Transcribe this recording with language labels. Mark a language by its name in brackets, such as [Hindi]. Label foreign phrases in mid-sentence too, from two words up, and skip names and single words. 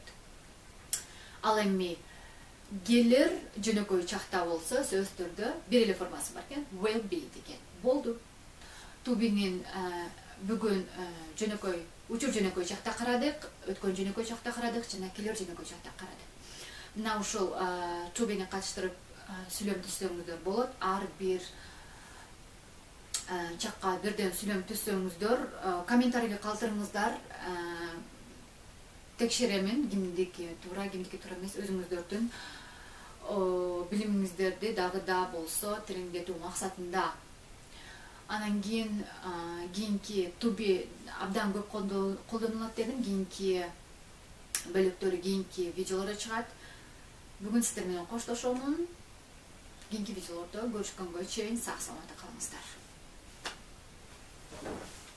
[Kyrgyz] Ал эми келер жөнөкөй чакта болсо сөздөрдө бир эле формасы бар экен, [English] will be [Kyrgyz] деген. Болду. [English] To be'нин [Kyrgyz] бүгүн жөнөкөй, учур жөнөкөй чакта карадык, өткөн жөнөкөй чакта карадык жана келер жөнөкөй чакта карадык. Мына ушул [English] to be'ни [Kyrgyz] катыштырып сүйлөм түзсөңүздөр болот. Ар бир чакка бирден сүйлөм түзсөңүздөр, комментарийге калтырыңыздар. Текшеремин кимдики туура, кимдики туура эмес, өзүңүздөрдүн билимиңиздерди дагы да болсо тереңдетүү максатында. Анан кийинки [English] to be [Kyrgyz] абдан көп колдонулат дедим. Кийинки бөлүктөрү кийинки видеолордо чыгат. Бүгүн сиздер менен коштошомун. Кийинки видеолордо көрүшкөнгө чейин сак саламатта калыңыздар.